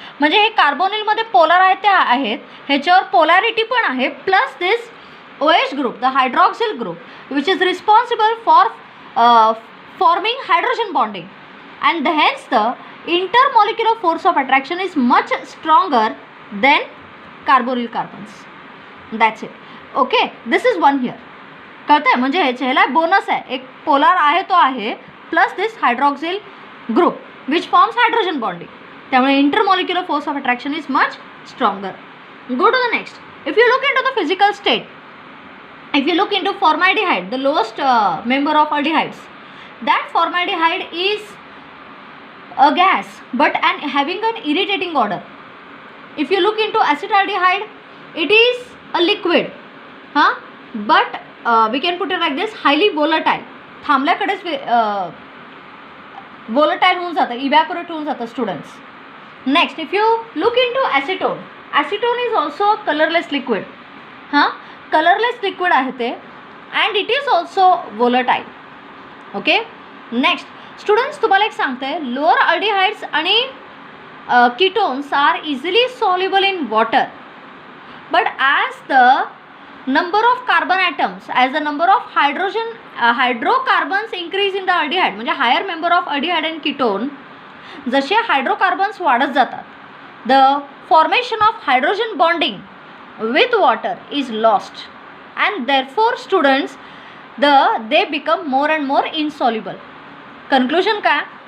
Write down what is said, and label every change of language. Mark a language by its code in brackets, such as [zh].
[mr] म्हणजे हे कार्बोनिल मध्ये पोलर आहेत ते आहेत, ह्याच्यावर पोलॅरिटी पण आहे, [en] Plus this OH group, the hydroxyl group which is responsible for forming hydrogen bonding, and hence the intermolecular force of attraction is much stronger than carbonyl carbons. That's it. Okay, this is one here. [mr] कळतं आहे? म्हणजे ह्याला bonus आहे, एक polar आहे तो आहे, [en] Plus this hydroxyl group which forms hydrogen bonding. [mr] त्यामुळे [en] Intermolecular force of attraction is much stronger. Go to the next. If you look into the physical state, if you look into formaldehyde, the lowest member of aldehydes, that formaldehyde is a gas but having an irritating odor. If you look into acetaldehyde, it is a liquid, but we can put it like this, highly volatile. [mr] थांबल्याकडेच volatile होऊन जातं, evaporate होऊन जातं. [en] Students, next, if you look into acetone, acetone is also a colorless liquid. Colourless liquid [mr] आहे ते, [en] And it is also volatile. Okay, next students, [mr] तुम्हाला एक सांगते, [en] lower aldehydes आणि ketones are easily soluble in water, but as the number of carbon atoms, as the number of hydrocarbons increase in the aldehyde, म्हणजे higher member of aldehyde and ketone, [mr] जसे hydrocarbons वाढत जातात, [en] the formation of hydrogen bonding with water is lost, and therefore students they become more and more insoluble. Conclusion [mr] काय?